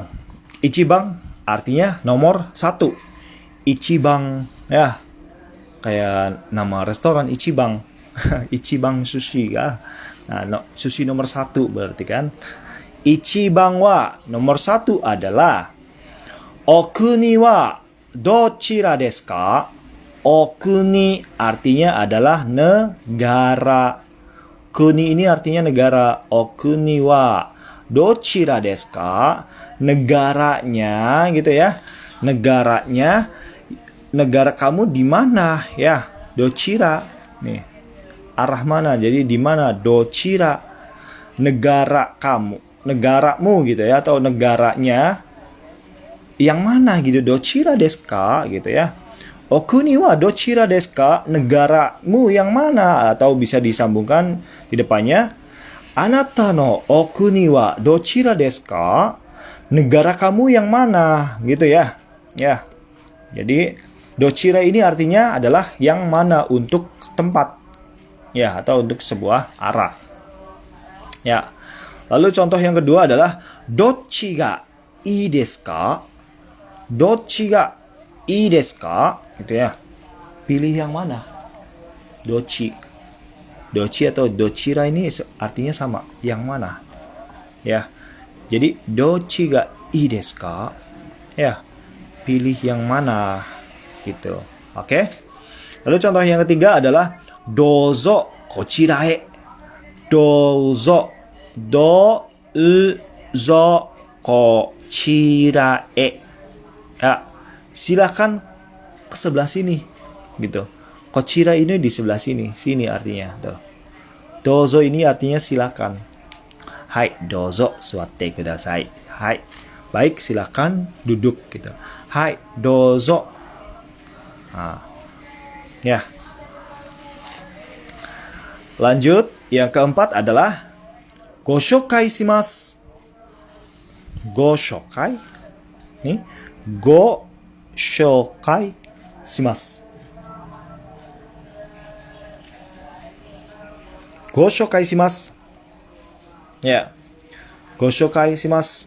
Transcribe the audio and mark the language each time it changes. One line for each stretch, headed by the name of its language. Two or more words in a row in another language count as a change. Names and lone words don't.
Indonesian: Ichibang artinya nomor 1. Ichibang ya. Kayak nama restoran Ichibang. Ichibang sushi ya. Nah, sushi nomor 1 berarti kan.
Japanese: 一番は
Indonesian: nomor 1 adalah
Japanese: お国はどちらですか?
Indonesian: Okuni artinya adalah negara. Kuni ini artinya negara.
Japanese: お国はどちらですか?
Indonesian: Negaranya gitu ya. Negaranya, negara kamu di mana ya? Dochira nih. Arah mana? Jadi di mana? Dochira. Negara kamu, negaramu gitu ya, atau negaranya yang mana gitu,
Japanese: どちらですか
Indonesian: gitu ya.
Japanese: お国はどちらですか?
Indonesian: Negaramu yang mana? Atau bisa disambungkan di depannya,
Japanese: あなたのお国はどちらですか?
Indonesian: Negara kamu yang mana gitu ya. Ya. Jadi dochira ini artinya adalah yang mana, untuk tempat. Ya, atau untuk sebuah arah. Ya. Lalu contoh yang kedua adalah
Japanese: どっちがいいですか? どっちがいいですか?
Indonesian: Gitu ya. Pilih yang mana? Dochi. Dochi atau dochira ini artinya sama. Yang mana? Ya. Jadi
Japanese: どっちがいいですか?
Indonesian: Ya. Pilih yang mana? Gitu. Oke. Lalu contoh yang ketiga adalah
Japanese: どうぞこちらへ. どうぞ。どうぞこちらへ.
Indonesian: Ya, silakan ke sebelah sini gitu. Kochira ini di sebelah sini, sini artinya tuh. Dozo ini artinya silakan.
Japanese: Hai, どうぞ座ってください.
Indonesian: Hai, baik, silakan duduk gitu.
Japanese: はい、どうぞ.
Indonesian: Nah, ya. Lanjut, yang keempat adalah
Japanese: ご紹介します. Goshokai. Nih, ご紹介します. ご紹介します.
Indonesian: Ya.
Japanese: ご紹介します.